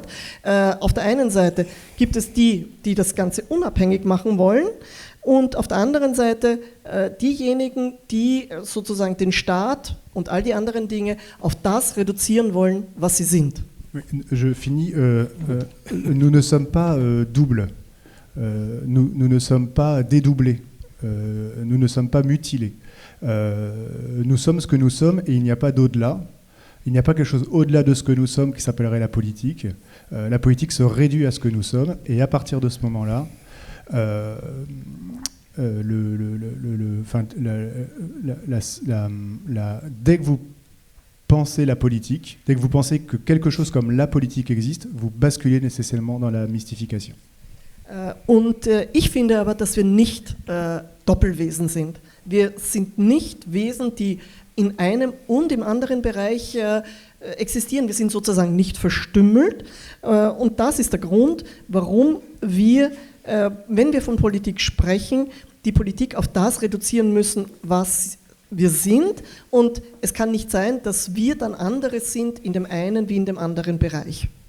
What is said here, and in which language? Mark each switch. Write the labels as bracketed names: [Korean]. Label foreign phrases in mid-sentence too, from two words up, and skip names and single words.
[German] Auf der einen Seite gibt es die das Ganze unabhängig machen wollen, und auf der anderen Seite diejenigen, die sozusagen den Staat und all die anderen Dinge auf das reduzieren wollen, was sie sind. [French] Je finis. Nous ne sommes pas doubles. Nous ne sommes pas dédoublés. Nous ne sommes pas mutilés. Nous sommes ce que nous sommes et il n'y a pas d'au-delà. Il n'y a pas quelque chose au-delà de ce que nous sommes qui s'appellerait la politique. La politique se réduit à ce que nous sommes, et à partir de ce moment-là, dès que vous pensez la politique, dès que vous pensez que quelque chose comme la politique existe, vous basculez nécessairement dans la mystification. [German] Und ich finde aber, dass wir nicht Doppelwesen sind. Wir sind nicht Wesen, die in einem und im anderen Bereich existieren. Wir sind sozusagen nicht verstümmelt, und das ist der Grund, warum wir, wenn wir von Politik sprechen, die Politik auf das reduzieren müssen, was wir sind, und es kann nicht sein, dass wir dann andere sind in dem einen wie in dem anderen Bereich.